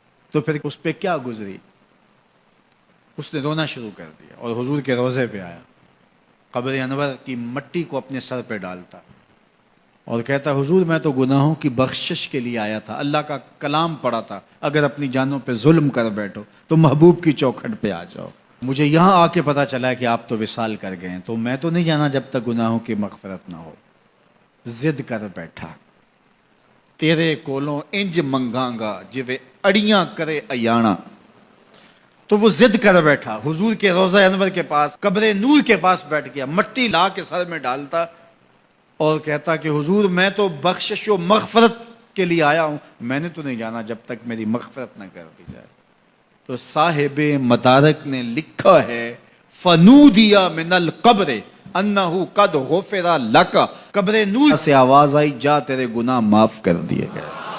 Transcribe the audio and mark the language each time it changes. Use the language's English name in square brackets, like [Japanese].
[Urdu] تو پھر اس پہ کیا گزری، اس نے رونا شروع کر دیا اور حضور کے روضے پہ آیا، قبر انور کی مٹی کو اپنے سر پہ ڈالتا اور کہتا حضور میں تو گناہوں کی بخشش کے لیے آیا تھا، اللہ کا کلام پڑھا تھا اگر اپنی جانوں پہ ظلم کر بیٹھو تو محبوب کی چوکھٹ پہ آ جاؤ. مجھے یہاں آ کے پتا چلا کہ آپ تو وصال کر گئے ہیں، تو میں تو نہیں جانا جب تک گناہوں کی مغفرت نہ ہو. [Punjabi] ضد کر بیٹھا تیرے کولوں انج منگاں گا جویں اڑیاں کرے ایانا. [Urdu] تو وہ ضد کر بیٹھا حضور کے روضہ انور کے پاس، قبر نور کے پاس بیٹھ گیا، مٹی لا کے سر میں ڈالتا اور کہتا کہ حضور میں تو بخشش و مغفرت کے لیے آیا ہوں، میں نے تو نہیں جانا جب تک میری مغفرت نہ کر دی جائے. تو صاحب مدارک نے لکھا ہے [Arabic] فنودی من القبر انہ قد غفر لک، [Urdu] قبر نور سے آواز آئی جا تیرے گناہ معاف کر دیے گئے.